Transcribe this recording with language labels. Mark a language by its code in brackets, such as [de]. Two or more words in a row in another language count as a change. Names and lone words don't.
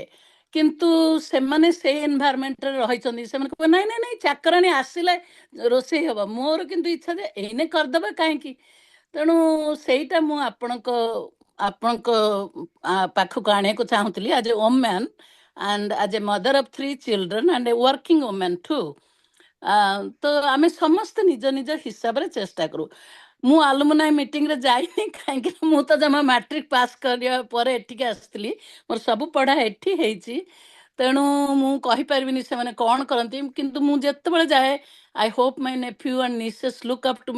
[or] କିନ୍ତୁ ସେମାନେ ସେଇ ଏନଭାରମେଣ୍ଟରେ ରହିଛନ୍ତି, ସେମାନେ କହିବେ ନାଇଁ ନାଇଁ ନାଇଁ ଚାକରାଣୀ ଆସିଲେ ରୋଷେଇ ହବ। ମୋର କିନ୍ତୁ ଇଚ୍ଛା ଯେ ଏଇନେ କରିଦେବା କାହିଁକି। ତେଣୁ ସେଇଟା ମୁଁ ଆପଣଙ୍କ ପାଖକୁ ଆଣିବାକୁ ଚାହୁଁଥିଲି, [en] as a woman and as a mother of 3 children and a working woman too. [or] ତ ଆମେ ସମସ୍ତେ ନିଜ ନିଜ ହିସାବରେ ଚେଷ୍ଟା କରୁ। ମୁଁ [en] alumni meeting [or] ଯାଇନି, କାହିଁକି ମୁଁ ତ ଜମା [en] matric pass [or] କରିବା ପରେ ଏଠିକି ଆସିଥିଲି, ମୋର ସବୁ ପଢ଼ା ଏଠି ହେଇଛି। ତେଣୁ ମୁଁ କହିପାରିବିନି ସେମାନେ କ'ଣ କରନ୍ତି, କିନ୍ତୁ ମୁଁ ଯେତେବେଳେ ଯାଏ [en] I hope my nephew and nieces look up to me.